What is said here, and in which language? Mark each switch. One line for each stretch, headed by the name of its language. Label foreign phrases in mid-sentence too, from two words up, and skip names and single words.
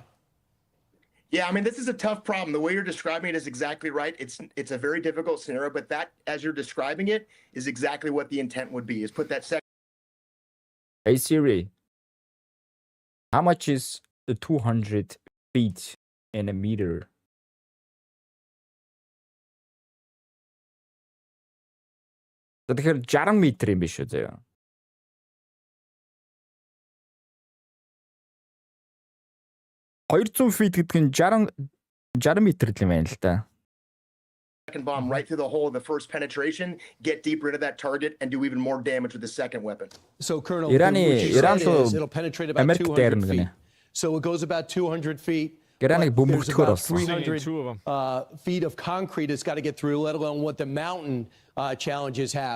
English: Yeah, I mean, this is a tough problem. The way you're describing it is exactly right. It's a very difficult scenario, but that, as you're describing it, is exactly what the intent would be, is put that second. Hey Siri, how much is 200 feet in a meter?
Mongolian: Тэгэхээр 60 метр юм биш үү заяа. 200 feet гэдэг нь 60 метр юм байна л да.
English: Second bomb right through the hole of the first penetration, get deeper into that target and do even more damage with the second weapon. So Colonel, it'll penetrate about 200 feet. So it goes about 200 feet. There's about 300 feet of concrete it's got to get through, let alone what the mountain challenges have.